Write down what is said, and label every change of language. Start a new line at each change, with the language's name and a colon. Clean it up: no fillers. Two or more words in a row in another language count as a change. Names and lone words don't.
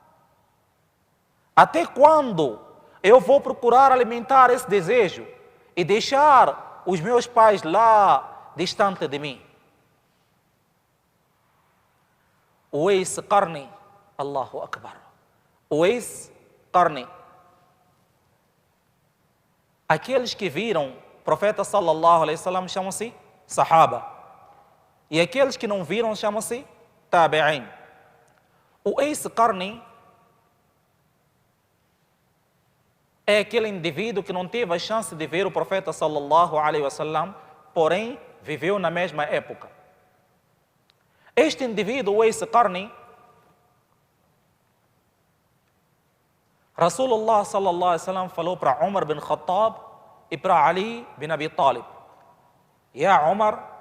Portuguese: Até quando eu vou procurar alimentar esse desejo e deixar os meus pais lá distante de mim?
Arabic: Uwais Qarni, Allahu Akbar. Uwais Qarni.
Portuguese: Aqueles que viram o profeta
Arabic: صلى الله عليه وسلم
Portuguese: chamam-se Sahaba. E aqueles que não viram chamam-se Tabi'in. Uwais Qarni é aquele indivíduo que não teve a chance de ver o profeta
Arabic: صلى الله عليه وسلم,
Portuguese: porém viveu na mesma época. Este indivíduo, Uwais Qarni,
Arabic: رسول الله صلى الله عليه وسلم
Portuguese: falou para Umar bin Khattab e para Ali bin Abi Talib,
Arabic: يا عمر,